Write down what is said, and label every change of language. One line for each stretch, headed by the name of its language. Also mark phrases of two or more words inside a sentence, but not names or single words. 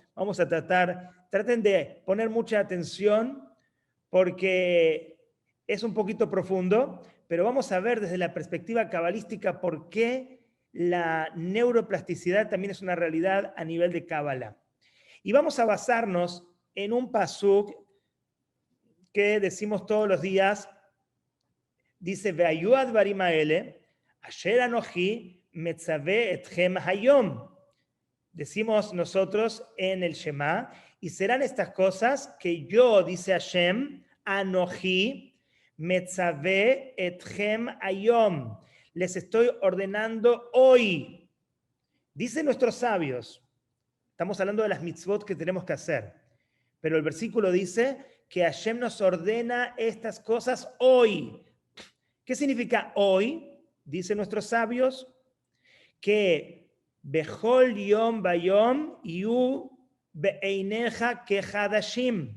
Spanish: Vamos a traten de poner mucha atención porque es un poquito profundo, pero vamos a ver desde la perspectiva cabalística por qué la neuroplasticidad también es una realidad a nivel de Cábala. Y vamos a basarnos en un pasuk que decimos todos los días. Dice,
Hebrew: והיו הדברים האלה, אשר אנכי מצוה אתכם היום.
Spanish: Decimos nosotros en el Shema, y serán estas cosas que yo, dice Hashem,
Hebrew: אנכי מצוה אתכם היום.
Spanish: Les estoy ordenando hoy. Dicen nuestros sabios, estamos hablando de las mitzvot que tenemos que hacer, pero el versículo dice que Hashem nos ordena estas cosas hoy. ¿Qué significa hoy? Dicen nuestros sabios que
Hebrew: בכל יום ויום יהיו בעיניך כחדשים.